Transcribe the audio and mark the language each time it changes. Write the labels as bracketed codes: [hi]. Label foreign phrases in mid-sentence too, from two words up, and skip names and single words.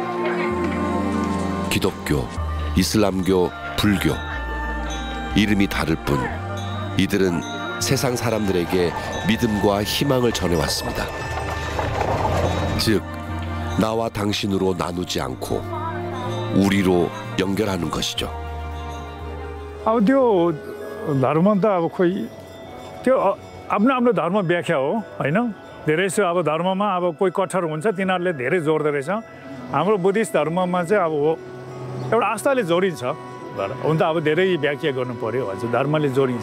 [ko] 기독교, 이슬람교, 불교. 이름이 다를 뿐 이들은 세상 사람들에게 믿음과 희망을 전해왔습니다. 즉, 나와 당신으로 나누지 않고 우리로 연결하는 것이죠. [ne] अब त्यो धर्म त अब खोइ त्यो आफ्नो आफ्नो धर्म व्याख्या हो हैन। धेरै जसो अब धर्ममा अब कोही कठोर हुन्छ तिनीहरूले धेरै जोड्दो रहेछ। हाम्रो बुद्धिस्ट धर्ममा चाहिँ अब एउटा आस्थाले जोडिन्छ। हुन त अब धेरै व्याख्या गर्नु पर्यो हजुर, धर्मले जोडिन्छ।